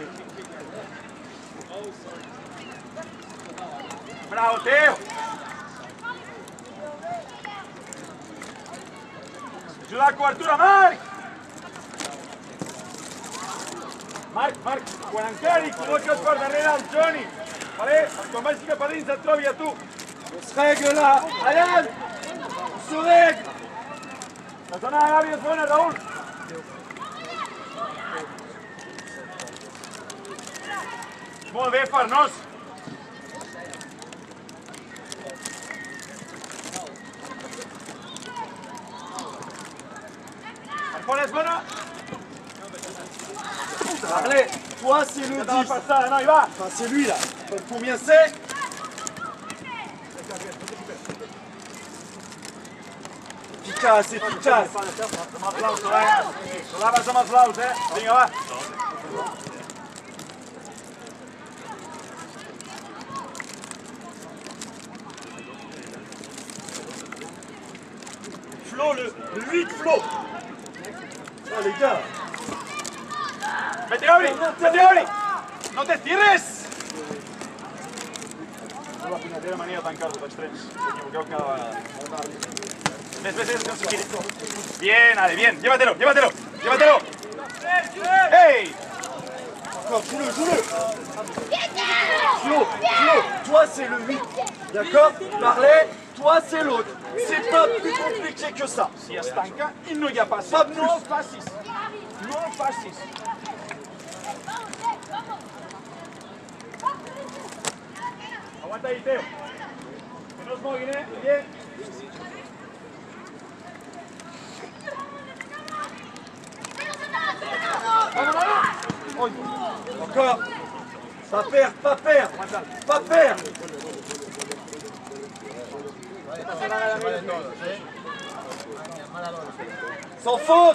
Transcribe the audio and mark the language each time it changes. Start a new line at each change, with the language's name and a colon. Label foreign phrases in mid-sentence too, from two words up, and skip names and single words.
Catalan: Bravo, Teo. Ajuda a cobertura, Marc. Marc, quan encari, col·loques per darrere el Johnny. Vale? Quan vagi cap a dins et trobi a tu.
French: On se règle là! Ayan! On se règle!
Catalan: La zona de Gavi és bona, Raúl. Molt bé, Farnós. Per fora és bona.
French: Parlez! Toi, c'est le 10!
Catalan: Passada, no, hi va.
French: Enfin, c'est lui là! Combien c'est? Efficace, efficace!
Catalan: Amb els blaus, Solaves amb els blaus, Vinga, va.
French: Flo, le 8 Flo! Ah les gars!
Spanish: Vete, Gabri! Vete, Gabri! No te cierres!
Catalan: No la punyetera mania de tancar-vos extrems. S'equivoqueu cada vegada.
Spanish: Ves, que no se gire. Bien, Ale, bien. Llévatelo, llévatelo. Llévatelo. ¡Hey!
French: Encore, joue-le! Flo, toi c'est le 8, d'accord? Parlez, toi c'est l'autre. C'est pas plus compliqué que ça.
Catalan: Si es tanca i no hi ha passi.
French: Pas plus.
Catalan: No el facis. No el facis. Aguanta ahí, Teo. Que no es moguin,
French: Bien. Encore. Pas perdre, pas perdre. Pas perdre. Sans faute.